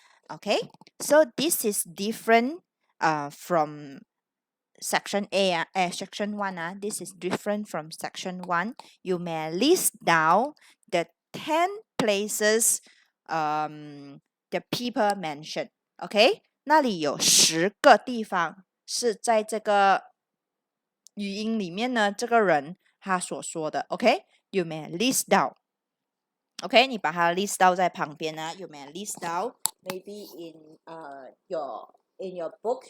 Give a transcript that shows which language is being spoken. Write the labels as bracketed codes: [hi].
[en] Okay, so this is different from section A, section 1. This is different from section 1. You may list down the 10 places the people mention. [zh] Okay, 那里有10个地方是在这个语音里面呢，这个人他所说的。 [en] Okay, you may list down. Okay, [zh] 你把它 [en] list down [zh] 在旁边啊。 [en] You may list down maybe in your book.